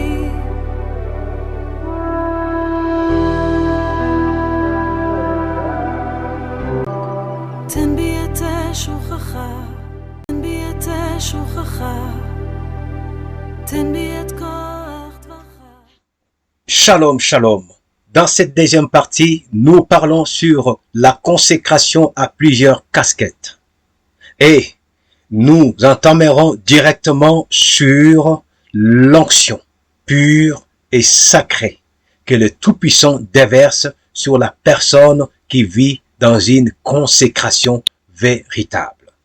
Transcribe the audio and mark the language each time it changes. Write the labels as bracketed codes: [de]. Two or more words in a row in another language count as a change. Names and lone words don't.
[he] תן בי את שוכך, תן בי את שוכך, תן בי את כוח דברך. שלום, שלום. [fr] Dans cette deuxième partie, nous parlons sur la consécration à plusieurs casquettes. Et nous entamerons directement sur l'onction pure et sacrée que le Tout-Puissant déverse sur la personne qui vit dans une consécration véritable.